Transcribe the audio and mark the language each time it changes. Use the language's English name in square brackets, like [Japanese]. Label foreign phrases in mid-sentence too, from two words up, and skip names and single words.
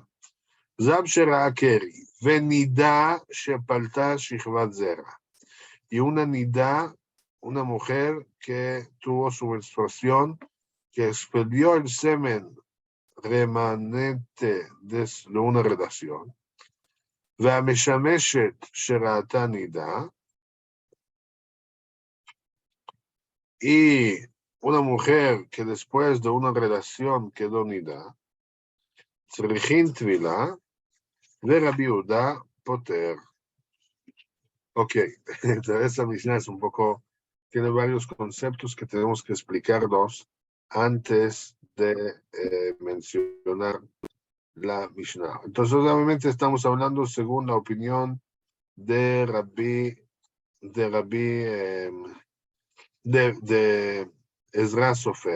[Hebrew] זב שראה קרי. ונדה שפלטה שכבת זרע. [Spanish] Y una nida, una mujer que tuvo su menstruación, que expelió el semen remanente de una relación. [Hebrew] והמשמשת שראתה נידה, [Spanish] y una mujer que después de una relación quedó nida, [Hebrew] צריכין טבילה, ורבי יהודה פוטר. [Spanish] Ok, esa Mishnah es un poco, tiene varios conceptos que tenemos que explicarlos antes de mencionar la Mishnah. Entonces, obviamente estamos hablando según la opinión de de Ezra Sofer.